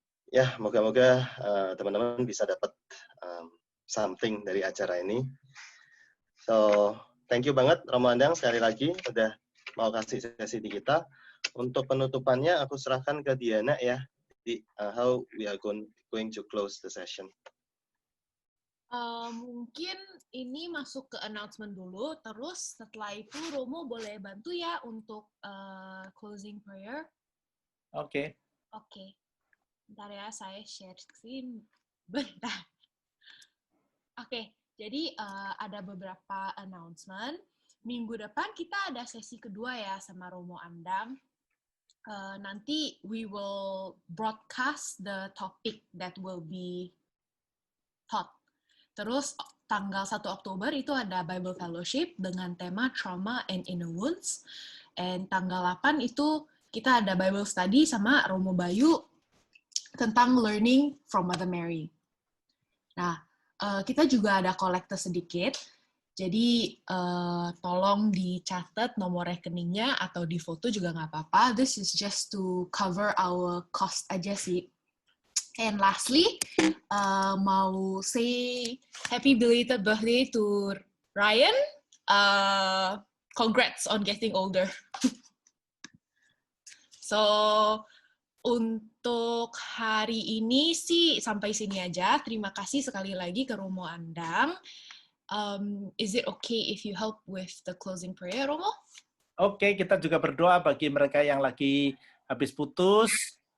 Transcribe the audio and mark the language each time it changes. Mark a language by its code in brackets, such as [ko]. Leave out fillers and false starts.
[id] Ya, moga-moga teman-teman bisa dapat something dari acara ini. So, [en] thank you [id] banget Romo Andang sekali lagi udah mau kasih sesi di kita. Untuk penutupannya aku serahkan ke Diana ya. [en] How we are going to close the session. [id] Mungkin ini masuk ke announcement dulu, terus setelah itu Romo boleh bantu ya untuk closing prayer. Oke. Oke. Bentar ya, saya share screen. Bentar. Oke, jadi ada beberapa announcement. Minggu depan kita ada sesi kedua ya sama Romo Andang. Nanti [en] we will broadcast the topic that will be taught. [id] Terus tanggal 1 Oktober itu ada Bible Fellowship dengan tema Trauma and Inner Wounds. And tanggal 8 itu kita ada Bible Study sama Romo Bayu tentang [en] learning from [id] Mother Mary. Nah, kita juga ada kolekte sedikit. Jadi tolong dicatat nomor rekeningnya atau di foto juga nggak apa-apa. [en] This is just to cover our cost [id] aja sih. [en] And lastly, [id] mau [en] say happy belated birthday to Ryan. Congrats on getting older. [id] So, untuk hari ini sih sampai sini aja. Terima kasih sekali lagi ke Romo Andang. [en] Is it okay if you help with the closing prayer, Romo? [id] Oke, kita juga berdoa bagi mereka yang lagi habis putus.